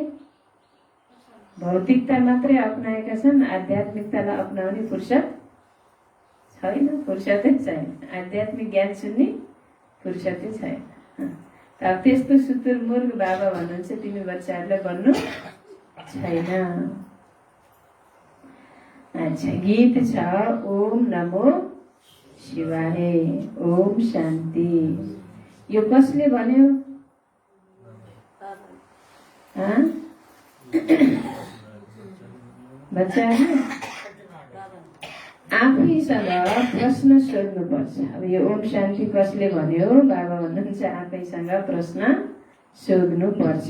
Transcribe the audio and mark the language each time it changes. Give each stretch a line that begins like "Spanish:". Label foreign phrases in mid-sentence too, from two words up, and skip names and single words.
Nepali: भौतिकता मात्रै अप्नाएका छन्, आध्यात्मिकतालाई अप्नाउने फुर्सद छैन, फुर्सदै छैन। आध्यात्मिक ज्ञान सुन्ने फुर्सदै छैन। अब त्यस्तो शुतुरमुर्ग बाबा भन्नुहुन्छ तिमी बच्चाहरूलाई बन्नु छैन। अच्छा, गीत छ
Sanskrit: ओम नमो शिवाय, ओम शान्ति।
Nepali: यो कसले भन्यो? बच्चाहरूले आफैसँग प्रश्न सोध्नुपर्छ। अब यो
Sanskrit: ओम शान्ति
Nepali: कसले भन्यो? बाबा भन्नुहुन्छ आफैसँग प्रश्न सोध्नुपर्छ।